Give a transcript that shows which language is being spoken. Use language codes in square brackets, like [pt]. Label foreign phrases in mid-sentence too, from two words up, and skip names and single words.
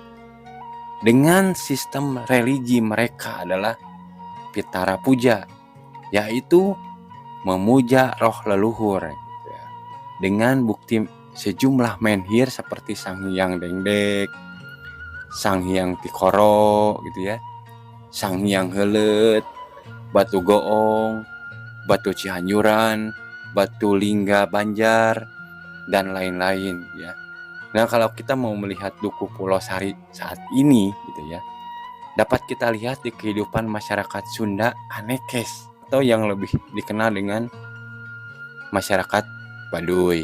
[id] Dengan sistem religi mereka adalah Pitara Puja, yaitu memuja roh leluhur dengan bukti sejumlah menhir seperti Sang Hyang Dengdek, Sang Hyang Tikoro gitu ya, Sang Hyang Heuleut, Batu Goong, Batu Cianjuran, Batu Lingga Banjar, dan lain-lain ya. Nah, kalau kita mau melihat Dukuh Pulau Sari saat ini gitu ya, dapat kita lihat di kehidupan masyarakat Sunda Anekes atau yang lebih dikenal dengan masyarakat Baduy.